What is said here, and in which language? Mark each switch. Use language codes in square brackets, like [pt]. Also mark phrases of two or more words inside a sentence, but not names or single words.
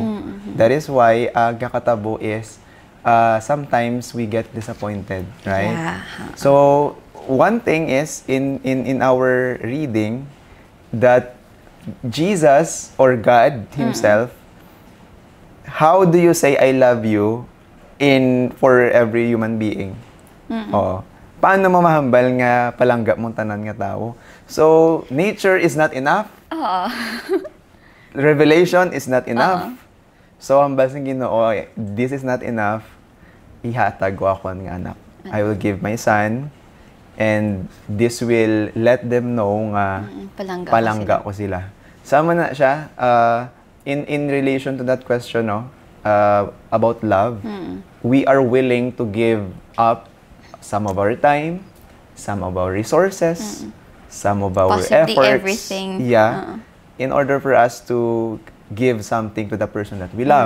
[en] That is why gakatabo is sometimes we get disappointed, right? So one thing is in our reading that Jesus or God Himself, how do you say I love you for every human being? [hil] Paano mo mahambal nga palangga mong tanan nga tao? [en] So nature is not enough. Revelation is not enough. So, [hil] hambal sa Ginoo, [en] this is not enough. [hil] Ihatag ko ako ng anak. [en] I will give my son, and this will let them know [hil] nga palangga ko sila. Sama na siya, [en] in relation to that question, no, about love, we are willing to give up some of our time, some of our resources, some of our possibly efforts. Everything. Yeah. In order for us to give something to the person that we love.